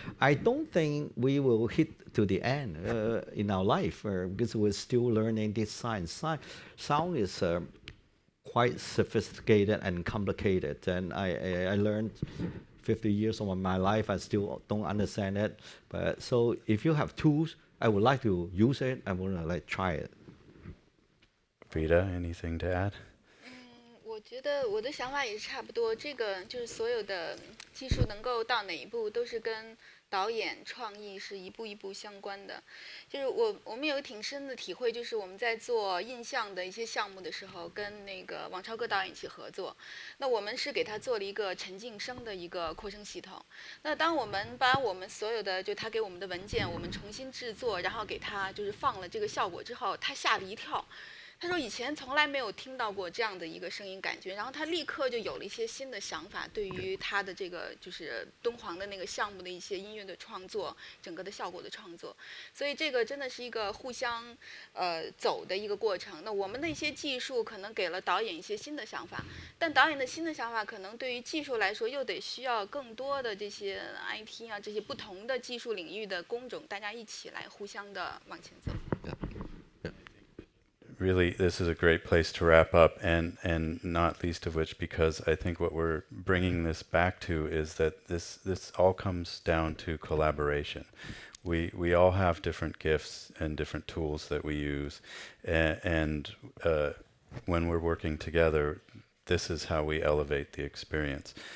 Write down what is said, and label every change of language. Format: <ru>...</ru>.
<en>I don't think we will hit to the end in our life because we're still learning this science. Sound is quite sophisticated and complicated, and I learned 50 years of my life, I still don't understand it. But so if you have tools, I would like to use it. I want to try it. Frida, anything to add?</en> <zh>我觉得我的想法也是差不多。这个就是所有的技术能够到哪一步，都是跟导演创意是一步一步相关的。就是我们有挺深的体会，就是我们在做印象的一些项目的时候，跟那个王超哥导演一起合作。那我们是给他做了一个沉浸声的一个扩声系统。那当我们把我们所有的就他给我们的文件，我们重新制作，然后给他就是放了这个效果之后，他吓了一跳。他说以前从来没有听到过这样的一个声音感觉，然后他立刻就有了一些新的想法，对于他的这个就是敦煌的那个项目的一些音乐的创作，整个的效果的创作，所以这个真的是一个互相走的一个过程。那我们的一些技术可能给了导演一些新的想法，但导演的新的想法可能对于技术来说又得需要更多的这些 IT 啊这些不同的技术领域的工种，大家一起来互相的往前走。</zh> <en>Really, this is a great place to wrap up, and not least of which because I think what we're bringing this back to is that this all comes down to collaboration. We all have different gifts and different tools that we use, and when we're working together, this is how we elevate the experience.</en>